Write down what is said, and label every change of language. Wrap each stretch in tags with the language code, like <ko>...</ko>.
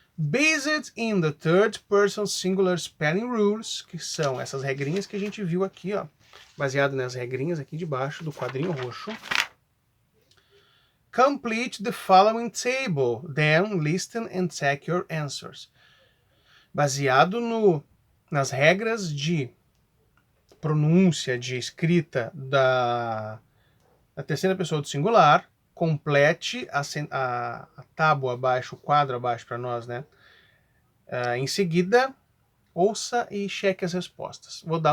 <en>Based in the third person singular spelling rules,</en> <pt>que são essas regrinhas que a gente viu aqui, ó. Baseado nas regrinhas aqui de baixo do quadrinho roxo.</pt> <en>Complete the following table, then listen and check your answers.</en> <pt>Baseado nas regras de pronúncia, de escrita da terceira pessoa do singular, complete a tábua abaixo, o quadro abaixo para nós, né? Em seguida, ouça e cheque as respostas.</pt>